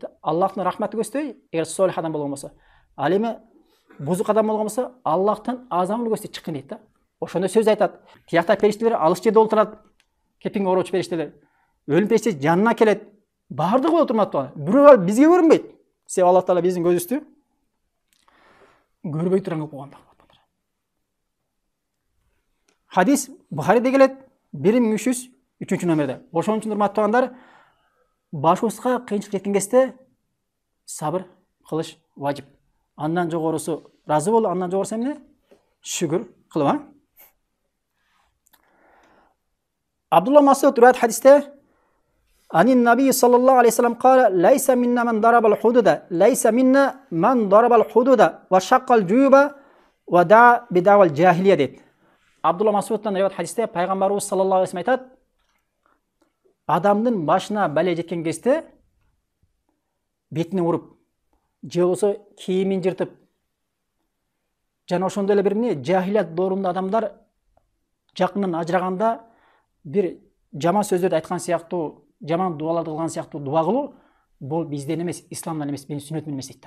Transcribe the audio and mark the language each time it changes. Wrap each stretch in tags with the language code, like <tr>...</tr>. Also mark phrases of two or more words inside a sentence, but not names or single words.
<ky>Аллахтын рахматы көздөй, эгер солих адам болгон болсо. Ал эми бузук адам болгон болсо, Аллахтын азабын көздөй чыккын дейт да. Ошондо сөз айтат. Тиякта периштелер алыс жерде олтурат. Кепиңге ороочу периштелер. Өлүм периштеси жанына келет. Бардыгы болуп турмат туган. Бирок бизге көрүнбөйт. Себеби Аллах Таала биздин көзүбүздү көрбөй турган кылып койгон. Хадис Бухариде келет 1303 номерде. Ошон үчүн урматтуу туугандар, башыбызга кыйынчылык жеткен кезде сабыр кылыш важип. Андан жогорусу разы бол, андан жогорусу эмне? Шүгүр кылып, Абдулла Масуд риваят хадисте</ky> <ar>عن النبي صلى الله عليه وسلم قال: "ليس منا من ضرب الخدود، ليس منا من ضرب الخدود وشق الجيوب ودعا بدعوى الجاهلية"</ar> <ky>дейт. Абдулла Масудтан риваят хадисте пайгамбарыбыз</ky> <ar>صلى الله عليه وسلم</ar> <ky>айтат: адамдын башына бале жеткен кезде бетине уруп, же болбосо кийимин жыртып, жана ошондой эле бир эмне жахилият доорунда адамдар жакындан ажыраганда бир жаман сөздөрдү айткан сыяктуу, жаман дуаларды кылган сыяктуу дуа кылуу, бул бизден эмес, исламдан эмес, менин сүннөтүм эмес дейт да.</ky>